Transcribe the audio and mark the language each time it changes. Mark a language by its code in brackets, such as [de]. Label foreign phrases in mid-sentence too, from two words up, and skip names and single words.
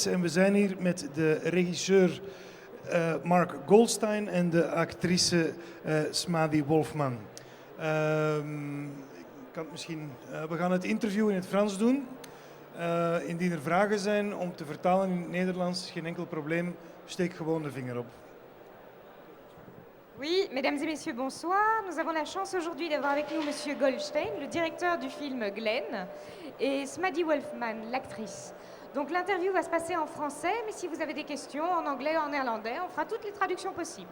[nl] En we zijn hier met de regisseur Mark Goldstein en de actrice Smadi Wolfman. We gaan het interview in het Frans doen. Indien er vragen zijn om te vertalen in het Nederlands, geen enkel probleem. Steek gewoon de vinger op. [fr] Oui, mesdames et messieurs, bonsoir. Nous avons la chance aujourd'hui d'avoir avec nous Monsieur Goldstein, le directeur du film Glen, et Smadi Wolfman, l'actrice. Donc l'interview va se passer en français, mais si vous avez des questions en anglais ou en néerlandais, on fera toutes les traductions possibles.